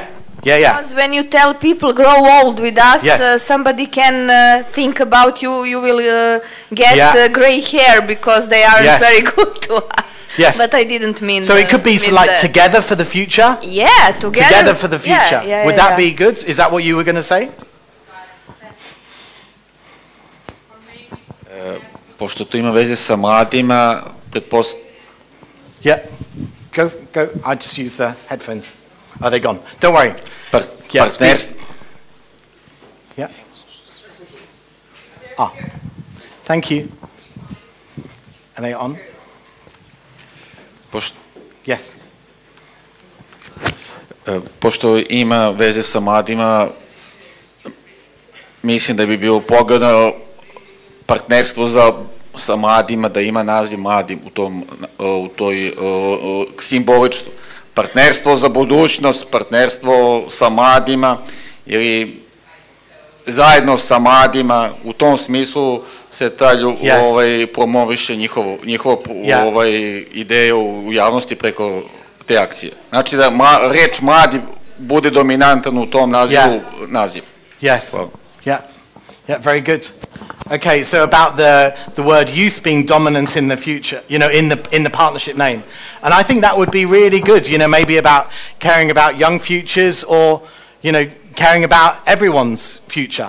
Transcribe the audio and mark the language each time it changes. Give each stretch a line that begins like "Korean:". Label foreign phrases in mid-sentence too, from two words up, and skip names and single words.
English: Because when you tell people grow old with us, yes. Somebody can think about you. You will get gray hair because they aren't very good to us. Yes. But I didn't mean. So it could be like together for the future. Yeah, together. Together for the future. Yeah, Would that be good? Is that what you were going to say?
Serbian: Pošto to ima veze sa mladima,
English: Yeah. Go. I just use the headphones. Are they gone? Don't worry. Partnerstvo. Yeah. Ah. Thank you. Are they on? Yes.
Serbian: Pošto ima veze sa mladima, mislim da bi bilo pogodno partnerstvo sa mladima, da ima naziv mladim u toj simbolično. Partnerstvo za budućnost, partnerstvo sa mladima ili zajedno sa mladima, u tom smislu se promoviše njihovo ideje u javnosti preko te akcije. Znači da reč mladi bude dominantan u tom nazivu.
English: Yes. Yeah, very good. Okay, so about the word youth being dominant in the future, in the partnership name. And I think that would be really good, maybe about caring about young futures or, caring about everyone's future.